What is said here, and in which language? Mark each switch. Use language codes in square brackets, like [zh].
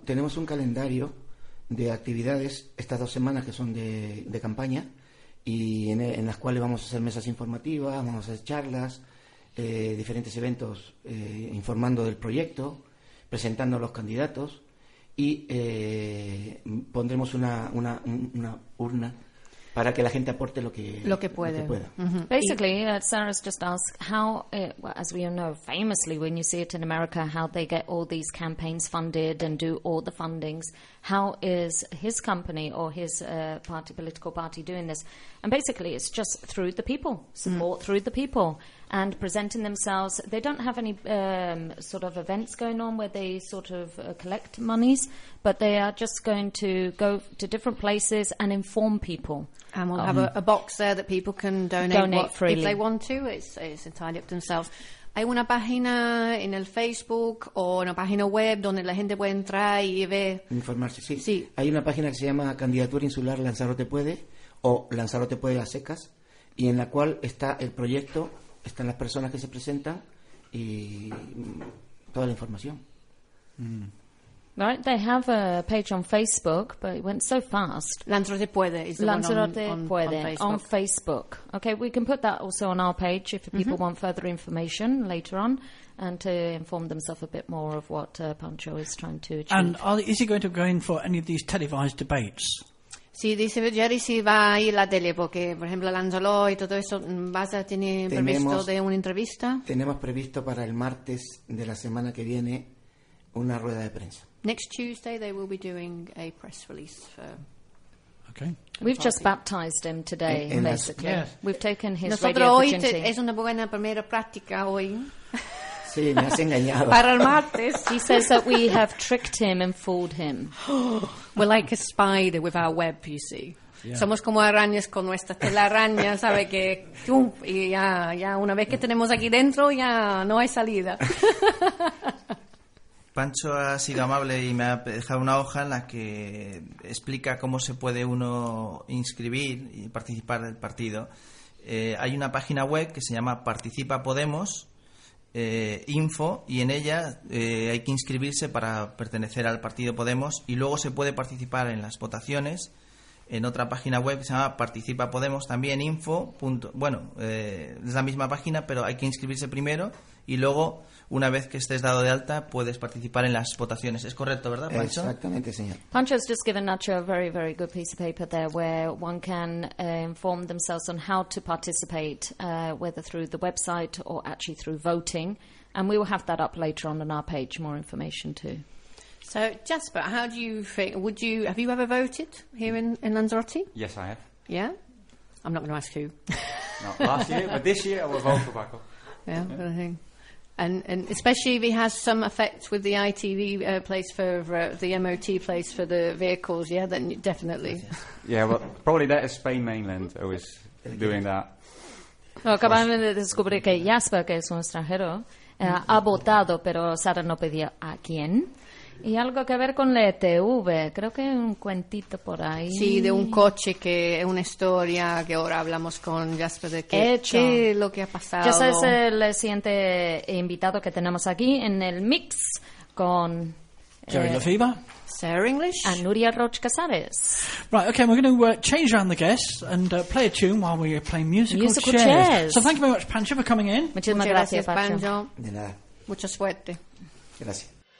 [es] Tenemos un calendario de actividades estas 2 semanas que son de campaña y en las cuales vamos a hacer mesas informativas, vamos a hacer charlas, diferentes eventos informando del proyecto, presentando a los candidatos y pondremos una urna para que la gente aporte lo que puede. Lo que pueda. Mm-hmm. [en] Basically, Sarah's just asked how, as we know, famously, when you see it in America, how they get all these campaigns funded and do all the fundings. How is his company or his party, political party, doing this? And basically, it's just through the people, support through the people, and presenting themselves. They don't have any sort of events going on where they sort of collect monies, but they are just going to go to different places and inform people. And we'll have a box there that people can donate freely. If they want to, it's entirely up to themselves. [es] Hay una página en el Facebook o una página web donde la gente puede entrar y ver... Informarse, sí. Sí. Hay una página que se llama Candidatura Insular Lanzarote Puede o Lanzarote Puede Las Secas, y en la cual está el proyecto, están las personas que se presentan y toda la información. Mm. [en] Right, they have a page on Facebook, but it went so fast. Lanzarote Puede is the Lanzarote one on, Puede on Facebook. Okay, we can put that also on our page if people want further information later on and to inform themselves a bit more of what Pancho is trying to achieve. And is he going to go in for any of these televised debates? [es] Sí, dice Jerry, si va a ir la tele, porque, por ejemplo, Lanzarote y todo eso, ¿vas a tener previsto de una entrevista? Tenemos previsto para el martes de la semana que viene una rueda de prensa. [en] Next Tuesday they will be doing a press release for... Okay. We've just baptized him today, basically. Yes. We've taken his [es] Nosotros [en] radio [es] hoy [en] virginity. [es] Es una buena primera práctica hoy. Sí, me has engañado. Para el martes. [en] He says that we have tricked him and fooled him. We're like a spider with our web, you see. Yeah. [es] Somos como arañas con nuestra telaraña, ¿sabe qué? Y ya, una vez que tenemos aquí dentro, ya no hay salida. Pancho ha sido amable y me ha dejado una hoja en la que explica cómo se puede uno inscribir y participar del partido. Hay una página web que se llama Participa Podemos Info, y en ella hay que inscribirse para pertenecer al partido Podemos, y luego se puede participar en las votaciones en otra página web que se llama Participa Podemos también Info. Es la misma página, pero hay que inscribirse primero y luego, una vez que estés dado de alta, puedes participar en las votaciones. ¿Es correcto, verdad, Pancho? Exactamente, señor. [en] Pancho's just given Nacho a very, very good piece of paper there where one can inform themselves on how to participate, whether through the website or actually through voting. And we will have that up later on our page, more information too. So, Jasper, how do you think, have you ever voted here in Lanzarote? Yes, I have. Yeah? I'm not going to ask who. Not last year, but this year I will vote for Paco. Yeah, okay. I think. And especially if it has some effect with the ITV place for the MOT place for the vehicles, yeah, then definitely. Yeah, well, probably that is Spain mainland who is doing that. [es] Well, acabamos de descubrir que Jasper, que es un extranjero, ha votado, pero Sara no pedía a quién. Y algo que ver con la ETV, creo que hay un cuentito por ahí. Sí, de un coche que es una historia que ahora hablamos con Jasper de qué es lo que ha pasado. Jasper es el siguiente invitado que tenemos aquí en el mix con... Jerry Lefebvre. Sarah English. [en] And Nuria Roch Casares. Right, okay, we're going to change around the guests and play a tune while we play musical chairs. Chairs. So thank you very much, Pancho, for coming in. [es] Muchísimas gracias, Pancho. De nada. Mucha suerte. Gracias.